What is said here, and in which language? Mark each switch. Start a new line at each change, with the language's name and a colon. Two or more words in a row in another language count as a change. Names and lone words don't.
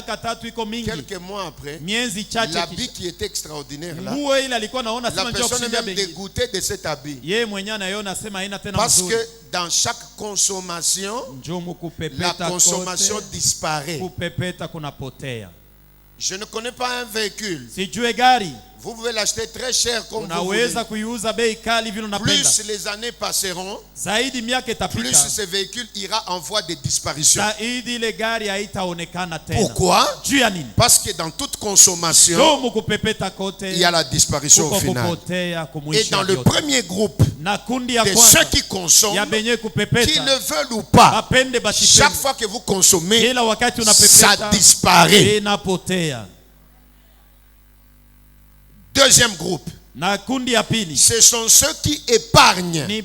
French: Quelques mois après, l'habit qui était extraordinaire là, la personne est même dégoûtée de cet habit. Parce que dans chaque consommation, la consommation disparaît. Je ne connais pas un véhicule Vous pouvez l'acheter très cher comme vous voulez.
Swahili: Unaweza kuiuza bei kali vile unapenda.
French: Plus les années passeront,
Swahili: zaidi miaka itapita,
French: plus ce véhicule ira en voie de disparition.
Swahili: zaidi ile gari haitaonekana tena.
French: Pourquoi?
Swahili: Juu ya nini?
French: Parce que dans toute consommation, il y a la disparition au final. Et dans le premier groupe de ceux qui consomment, qu'ils le veulent ou pas, chaque fois que vous consommez, ça disparaît. Deuxième groupe, ce sont ceux qui épargnent.